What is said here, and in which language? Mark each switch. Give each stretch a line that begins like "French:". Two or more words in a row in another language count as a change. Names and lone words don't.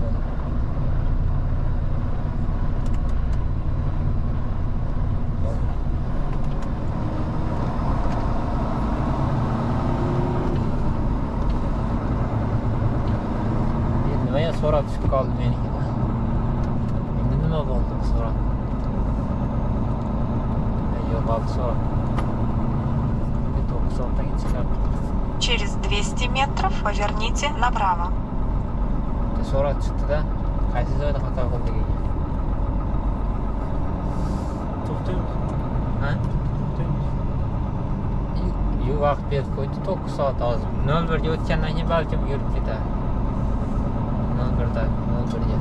Uzbek: Nimaga so'rab tushib qoldi menikidan? Endi nima bo'ldi bu so'rab? Yo'q, oldi so'rab. 9-ga chiqardi.
Russian: Через 200 метров поверните направо.
Uzbek: So'rab chiqdi-da, qaysi joyda xato qildik ekan? To'xtaymiz. Ha? To'xtaymiz. Yo'q, vaqt berib qo'ydi, 9 soat hozir. 01 ga o'tgandan keyin balkim yurib ketadi. 01 da, 01 ga.